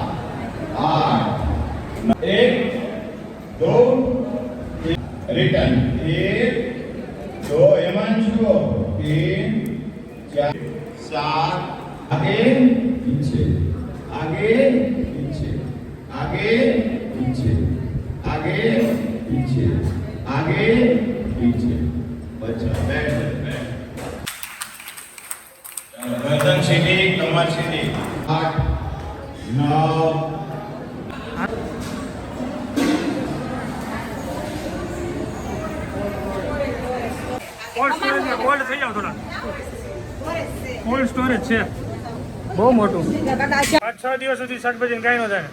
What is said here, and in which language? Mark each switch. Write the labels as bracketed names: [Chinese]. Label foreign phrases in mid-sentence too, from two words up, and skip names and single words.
[Hindi] 8 1 2 रिटर्न 1 2 हिमांशु 3 4 7 आगे पीछे आगे पीछे आगे पीछे आगे पीछे आगे पीछे. बच्चा बैठ गर्दन सीधी, कमर सीधी. 8 9 [Gujarati] કોલ્ડ થઈ જાવ થોડા. [English] cold storage [Gujarati] છે બહુ મોટું. 5-6 દિવસ સુધી શાકભાજી કઈ ન થાય.